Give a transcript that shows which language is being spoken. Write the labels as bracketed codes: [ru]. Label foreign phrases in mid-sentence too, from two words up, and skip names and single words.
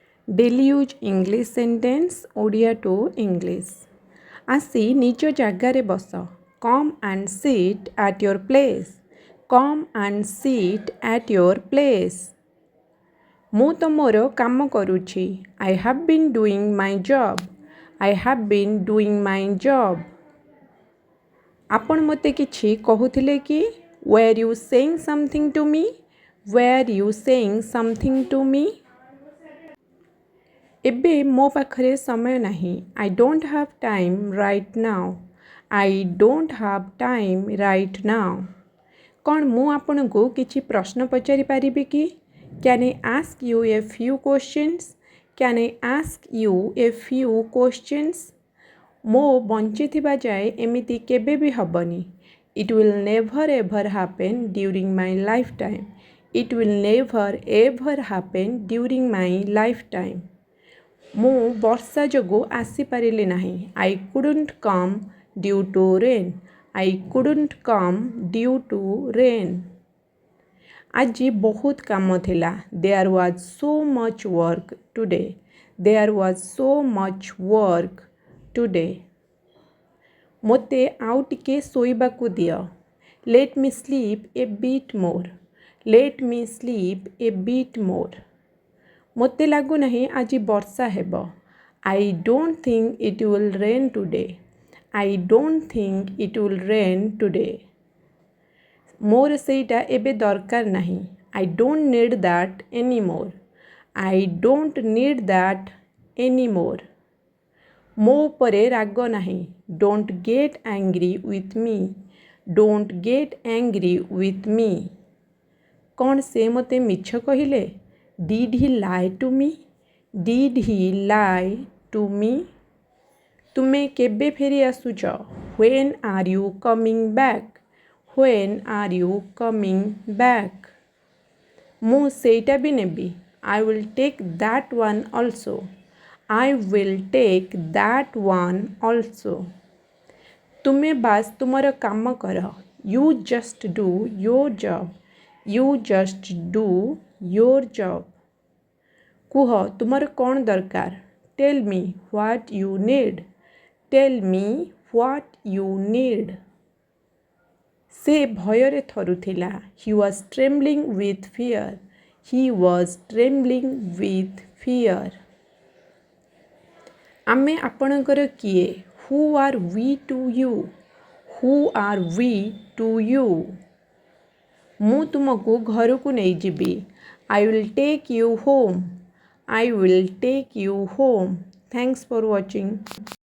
[en] Daily use English sentence Odia to English. [or] ଆସି ନିଜ ଜାଗାରେ ବସ. [en] Come and sit at your place. Come and sit at your place. [or] ମୁଁ ତ ମୋର କାମ କରୁଛି. [en] I have been doing my job. I have been doing my job. [or] ଆପଣ ମୋତେ କିଛି କହୁଥିଲେ କି? [en] Were you saying something to me? Were you saying something to me? [or] ଏବେ ମୋ ପାଖରେ ସମୟ ନାହିଁ. [en] I don't have time right now. I don't have time right now. [or] କ'ଣ ମୁଁ ଆପଣଙ୍କୁ କିଛି ପ୍ରଶ୍ନ ପଚାରି ପାରିବି କି? [en] Can I ask you a few questions? Can I ask you a few questions? [or] ମୋ ବଞ୍ଚିଥିବା ଯାଏ ଏମିତି କେବେ ବି ହେବନି. [en] It will never ever happen during my lifetime. It will never ever happen during my lifetime. [or] ମୁଁ ବର୍ଷା ଯୋଗୁଁ ଆସିପାରିଲି ନାହିଁ. [en] I couldn't come due to rain. I couldn't come due to rain. [or] ଆଜି ବହୁତ କାମ ଥିଲା. [en] There was so much work today. There was so much work today. [or] ମୋତେ ଆଉ ଟିକେ ଶୋଇବାକୁ ଦିଅ. [en] Let me sleep a bit more. Let me sleep a bit more. [or] ମୋତେ ଲାଗୁନାହିଁ ଆଜି ବର୍ଷା ହେବ. [en] I don't think it will rain today. I don't think it will rain today. [or] ମୋର ସେଇଟା ଏବେ ଦରକାର ନାହିଁ. [en] I don't need that anymore. I don't need that anymore. [or] ମୋ ଉପରେ ରାଗ ନାହିଁ. [en] Don't get angry with me. Don't get angry with me. [or] କ'ଣ ସେ ମୋତେ ମିଛ କହିଲେ? [en] Did he lie to me? Did he lie to me? [or] ତୁମେ କେବେ ଫେରି ଆସୁଛ? [en] When are you coming back? When are you coming back? [or] ମୁଁ ସେଇଟା ବି ନେବି. [en] I will take that one also. I will take that one also. [or] ତୁମେ ବାସ୍ ତୁମର କାମ କର. [en] You just do your job. You just do your job. [or] କୁହ ତୁମର କ'ଣ ଦରକାର? [en] Tell me what you need. Tell me what you need. [or] ସେ ଭୟରେ ଥରୁଥିଲା. [en] He was trembling with fear. He was trembling with fear. [or] ଆମେ ଆପଣଙ୍କର କିଏ? [en] Who are we to you? Who are we to you? [or] ମୁଁ ତୁମକୁ ଘରକୁ ନେଇଯିବି. [en] I will take you home. I will take you home. Thanks for watching.